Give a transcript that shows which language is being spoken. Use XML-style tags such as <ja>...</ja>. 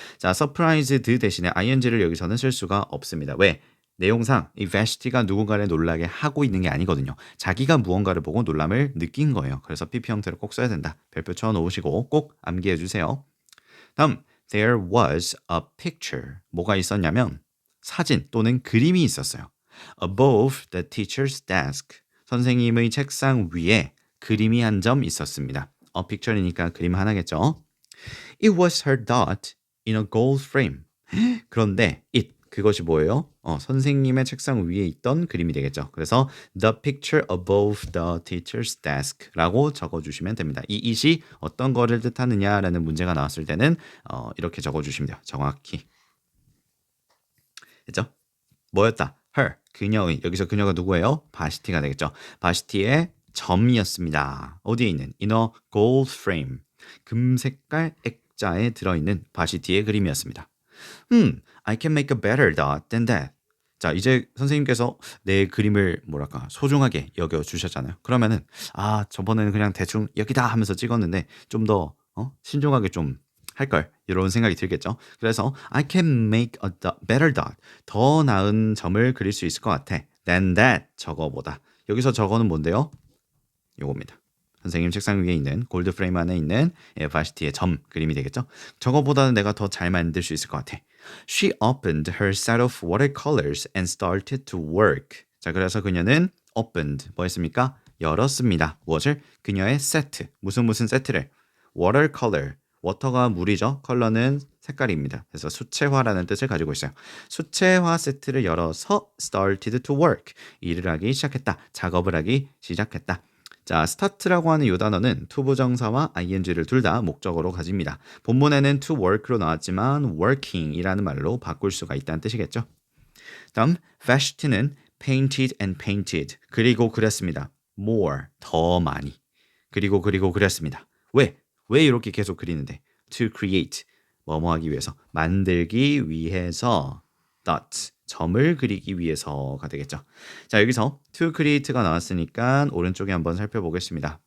<ko>자, surprised 대신에 ing를 여기서는 쓸 수가 없습니다. 왜? 내용상 이 vashti가 누군가를 놀라게 하고 있는 게 아니거든요. 자기가 무언가를 보고 놀람을 느낀 거예요. 그래서 PP 형태로 꼭 써야 된다. 별표 쳐놓으시고 꼭 암기해 주세요. 다음,</ko> <en>there was a picture.</en> <ko>뭐가 있었냐면 사진 또는 그림이 있었어요.</ko> <en>above the teacher's desk.</en> <ko>선생님의 책상 위에 그림이 한 점 있었습니다. picture이니까 그림 하나겠죠.</ko> <en>It was her dot in a gold frame.</en> <ko>그런데 그것이 뭐예요? 선생님의 책상 위에 있던 그림이 되겠죠. 그래서</ko> <en>the picture above the teacher's desk라고</en> <ko>적어주시면 됩니다. 이 it이 어떤 거를 뜻하느냐라는 문제가 나왔을 때는 이렇게 적어주시면 돼요. 정확히. 됐죠? 뭐였다? her, 그녀의. 여기서 그녀가 누구예요? 바시티가 되겠죠. 바시티의 점이었습니다. 어디에 있는?</ko> <en>in a gold frame.</en> <ko>금색깔 액자에 들어있는 바시티의 그림이었습니다.</ko> <en>I can make a better dot than that.</en> <ko>자, 이제 선생님께서 내 그림을 소중하게 여겨주셨잖아요. 그러면은 저번에는 그냥 대충 여기다 하면서 찍었는데 좀 더 신중하게 좀 할걸 이런 생각이 들겠죠. 그래서</ko> <en>I can make a better dot.</en> <ko>더 나은 점을 그릴 수 있을 것 같아.</ko> <en>than that.</en> <ko>저거보다. 여기서 저거는 뭔데요? 요겁니다. 선생님 책상 위에 있는 골드 프레임 안에 있는 바시티의 점 그림이 되겠죠. 저거보다는 내가 더 잘 만들 수 있을 것 같아.</ko> <en>She opened her set of watercolors and started to work.</en> <ko>자, 그래서 그녀는 opened 뭐 했습니까? 열었습니다. 무엇을? 그녀의 세트. 무슨 세트를? watercolor. 워터가 물이죠. 컬러는 색깔입니다. 그래서 수채화라는 뜻을 가지고 있어요. 수채화 세트를 열어서</ko> <en>started to work.</en> <ko>일을 하기 시작했다. 작업을 하기 시작했다. 자, start라고 하는 이 단어는 to 부정사와 ing를 둘 다 목적어로 가집니다. 본문에는 to work로 나왔지만 working이라는 말로 바꿀 수가 있다는 뜻이겠죠. 다음,</ko> <en>vashti는 painted and painted.</en> <ko>그리고 그렸습니다. more, 더 많이. 그리고 그렸습니다. 왜 이렇게 계속 그리는데?</ko> <en>to create,</en> <ko>뭐뭐 하기 위해서, 만들기 위해서, dot, 점을 그리기 위해서가 되겠죠. 자, 여기서 to create가 나왔으니까 오른쪽에 한번 살펴보겠습니다.</ko>